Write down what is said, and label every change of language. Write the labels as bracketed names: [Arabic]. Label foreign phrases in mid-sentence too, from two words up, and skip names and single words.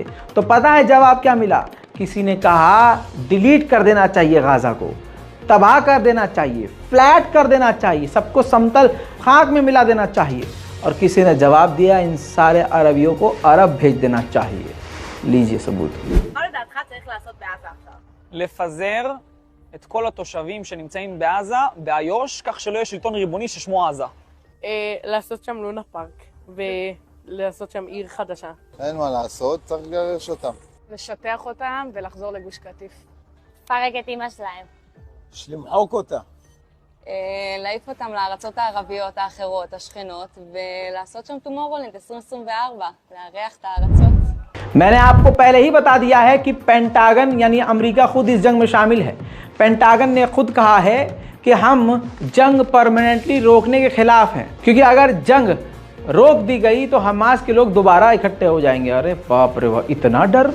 [Hindi] तो पता है जवाब क्या मिला? किसी ने कहा डिलीट कर देना चाहिए, गाज़ा को तबाह कर देना चाहिए, फ्लैट कर देना चाहिए, सबको समतल खाक में मिला देना चाहिए। और किसी ने जवाब दिया इन सारे अरबियों को अरब भेज देना चाहिए। लीजिए सबूत। [Hebrew] לפזר את כל התושבים שנמצאים בעזה, באיו"ש, כך שלא יהיה שלטון ריבוני ששמו עזה. לעשות שם לונה פארק, ולעשות שם עיר חדשה. אין מה לעשות, צריך לגרש אותם. לשטח אותם ולחזור לגוש קטיף. פרק את אמא שלהם. יש למחוק אותה. להעיף אותם לארצות הערביות האחרות, השכנות, ולעשות שם טומורולנד 2024, לארח את הארצות. [Hindi] मैंने आपको पहले ही बता दिया है कि पेंटागन यानी अमेरिका खुद इस जंग में शामिल है। पेंटागन ने खुद कहा है कि हम जंग परमानेंटली रोकने के खिलाफ हैं, क्योंकि अगर जंग रोक दी गई तो हमास के लोग दोबारा इकट्ठे हो जाएंगे। अरे बाप रे बाप, इतना डर!